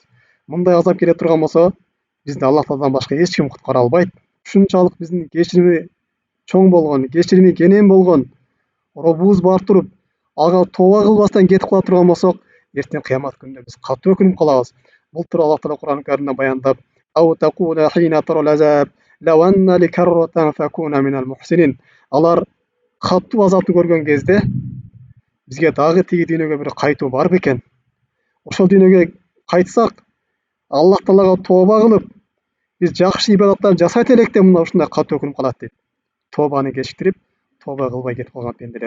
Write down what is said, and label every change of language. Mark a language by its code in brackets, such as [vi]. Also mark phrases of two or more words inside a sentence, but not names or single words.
[ky] Мындай азап келе турган болсо, бизди Аллах Тааладан башка эч ким куткара албайт. Ушунчалык биздин кечирими чоң болгон, кечирими кенен болгон Роббубуз бар туруп, ага тооба кылбастан кетип кала турган болсок, эртең кыямат күнүндө биз катуу өкүнүп калабыз. Бул тууралуу Аллах Таала Куран Каримде баяндап: [ar] "أو تقول حين ترى العذاب لو أن لي كرة فأكون من المحسنين." [ky] Алар катуу азапты көргөн кезде бизге дагы тиги дүйнөгө бир кайтуу бар бекен? Ошол дүйнөгө кайтсак, Аллах Таалага тооба кылып, биз жакшы ибадаттар жасайт элек деп мына ушундай катуу өкүнүп калат дейт. Тообаны кечиктирип, тооба кылбай кетип калган пенделер.